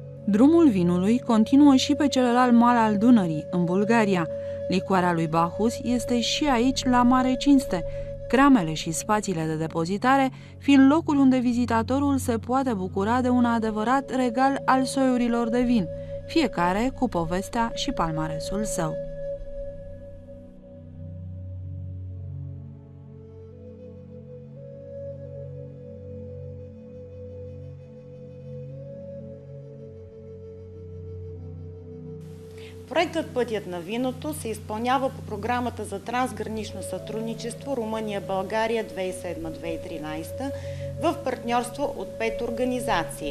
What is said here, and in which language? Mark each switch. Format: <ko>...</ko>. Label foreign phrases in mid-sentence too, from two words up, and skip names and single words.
<ro>Drumul vinului continuă și pe celălalt mal al Dunării, în Bulgaria. Licoarea lui Bahus este și aici la mare cinste, cramele și spațiile de depozitare fiind locul unde vizitatorul se poate bucura de un adevărat regal al soiurilor de vin, fiecare cu povestea și palmaresul său.</ro> <bg>Проектът "Пътят на виното" се изпълнява по програмата за трансгранично сътрудничество Румъния-България 2007-2013 в партньорство от 5 организации.</bg>